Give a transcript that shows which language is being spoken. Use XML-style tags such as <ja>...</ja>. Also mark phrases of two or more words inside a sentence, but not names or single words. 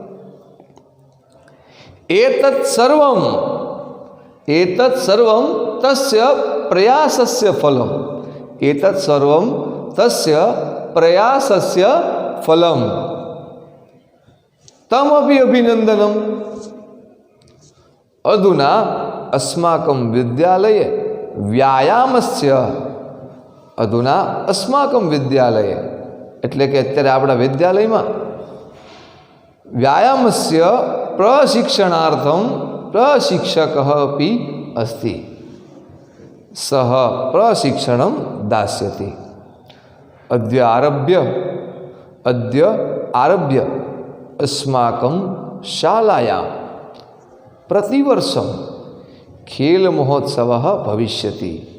<sa>एतत् सर्वं तस्य प्रयासस्य फलम्, एतत् सर्वं तस्य प्रयासस्य फलम्, तमपि अभिनन्दनम्, अधुना अस्माकं विद्यालये व्यायामस्य, अधुना अस्माकं विद्यालये</sa> <gu>એટલે કે અત્યારે આપણા વિદ્યાલયમાં</gu> <sa>व्यायामस्य प्रशिक्षणार्थं प्रशिक्षकः अपि अस्ति, सः प्रशिक्षणं दास्यति, अद्य आरभ्य अस्माकं शालायां प्रतिवर्षं खेल महोत्सवः भविष्यति,</sa>